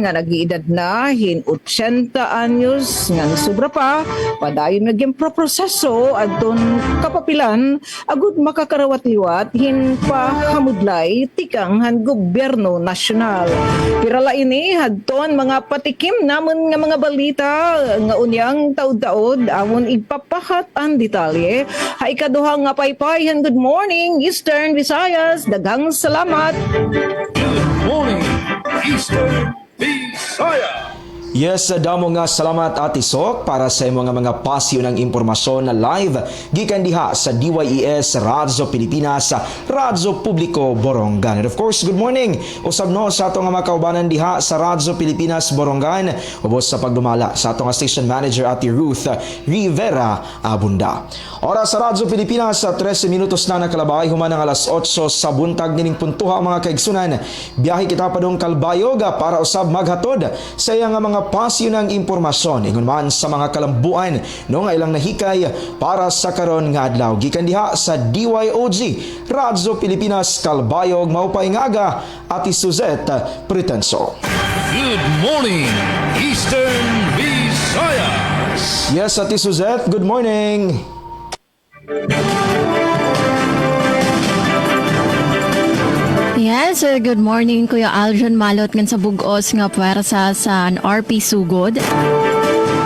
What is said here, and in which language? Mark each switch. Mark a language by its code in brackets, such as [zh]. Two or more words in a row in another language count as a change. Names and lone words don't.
[war] nga nag-iedad na hin 80 anyos ngan sobra pa padayon naging proseso adton kapapilan agud makakarawat-liwat hin pa hamudlay tikang han gobyerno nasyonal pirala ini hadton mga patikim namon nga mga balita nga unyang taud-taud amon ipapahat ang detalye ikaduha nga paypayan. [en] Good morning, Eastern Visayas. [ceb] Daghang salamat. [en] Good morning, Eastern Visayas. [ceb] Yes, damo nga salamat Ate Sok para sa mga pasyo ng impormasyon na live gikan diha sa DYES Radyo Pilipinas Radyo Publiko Borongan. [en] And of course, good morning [ceb] usab no sa ato nga mga kaubanan diha sa Radyo Pilipinas Borongan ubos sa pagdumala sa ato nga station manager Ate Ruth Rivera Abunda. Oras sa Radyo Pilipinas sa 13 minutos na nakalabay human ang alas 8 sa buntag nining puntuha mga kaigsunan. Biyahe kita pa dong Kalbayog para usab maghatod sa iyang mga pasyo ng impormasyon ingon man sa mga kalambuan no nga ilang nahikay para sa karon nga adlaw gikan diha sa DYOG Radyo Pilipinas Kalbayog [war] maupay ngaga [ceb] Ati Suzette Pretenso. [en] Good morning, Eastern Visayas. Yes, Ati Suzette, good morning. Yes, good morning [war] Kuya Aljon Malot ngan sa bugos nga puwersa sa RP Sugod.